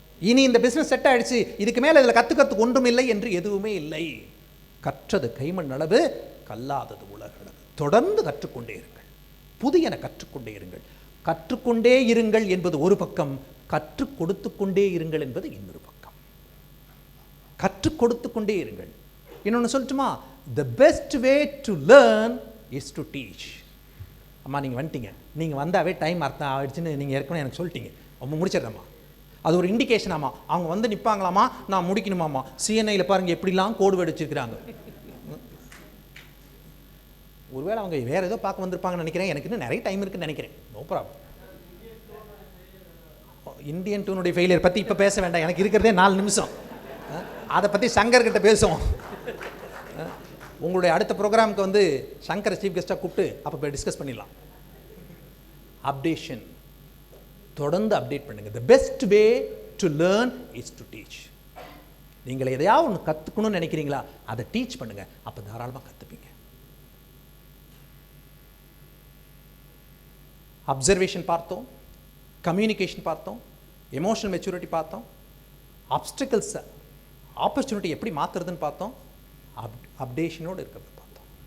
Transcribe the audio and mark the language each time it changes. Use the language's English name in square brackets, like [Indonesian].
[Tamil] இனி இந்த business set ஆயிடுச்சு, இதுக்கு மேல இதில் கத்துக்கிறதுக்கு ஒன்றும் இல்லை என்று எதுவுமே இல்லை. கற்றது கைமண் அளவு, கல்லாதது உலகளவு. தொடர்ந்து கற்றுக்கொண்டே இருங்கள், புதியன கற்றுக்கொண்டே இருங்கள். கற்றுக்கொண்டே இருங்கள் என்பது ஒரு பக்கம், கற்றுக் கொடுத்து கொண்டே இருங்கள் என்பது இன்னொரு பக்கம். கற்றுக் கொடுத்து கொண்டே இருங்கள். இன்னொன்று சொல்லட்டுமா? [English] The best way to learn is to teach. [Tamil] அம்மா நீங்கள் வந்துட்டீங்க, நீங்கள் வந்தாவே டைம் அர்த்தம் ஆயிடுச்சுன்னு நீங்கள் ஏற்கனவே எனக்கு சொல்லிட்டீங்க. அவங்க முடிச்சிடறம்மா, அது ஒரு இண்டிகேஷன். ஆமா, அவங்க வந்து நிற்பாங்களாமா, நான் முடிக்கணுமாம்மா. சிஎன்ஐயில் பாருங்கள் எப்படிலாம் கோடு வடிச்சிருக்கிறாங்க. ஒருவேளை அவங்க வேற ஏதோ பார்க்க வந்திருப்பாங்கன்னு நினைக்கிறேன். எனக்கு இன்னும் நிறைய டைம் இருக்குன்னு நினைக்கிறேன். [English] No problem. [Tamil] இந்தியன் டூனுடைய ஃபெயிலியர் பற்றி இப்போ பேச வேண்டாம், எனக்கு இருக்கிறதே 4 நிமிஷம். அதை பற்றி சங்கர்கிட்ட பேசுவோம். உங்களுடைய அடுத்த ப்ரோக்ராமுக்கு வந்து சங்கரை சீஃப் கெஸ்ட்டாக கூப்பிட்டு அப்போ போய் டிஸ்கஸ் பண்ணிடலாம். அப்டேஷன். தொடர்ந்து அப்டேட் பண்ணுங்க. [English] The best way to learn is to teach. [Tamil] நீங்கள் எதையாவது ஒன்று கற்றுக்கணும்னு நினைக்கிறீங்களா, அதை டீச் பண்ணுங்க. அப்போ தாராளமாக கற்றுப்பீங்க. அப்சர்வேஷன் பார்த்தோம், கம்யூனிகேஷன் பார்த்தோம், எமோஷனல் மெச்சூரிட்டி பார்த்தோம், ஆப்ஸ்டிக்கல்ஸ் ஆப்பர்ச்சுனிட்டி எப்படி மாற்றுறதுன்னு பார்த்தோம், அப்டேஷனோடு இருக்கிறது பார்த்தோம்.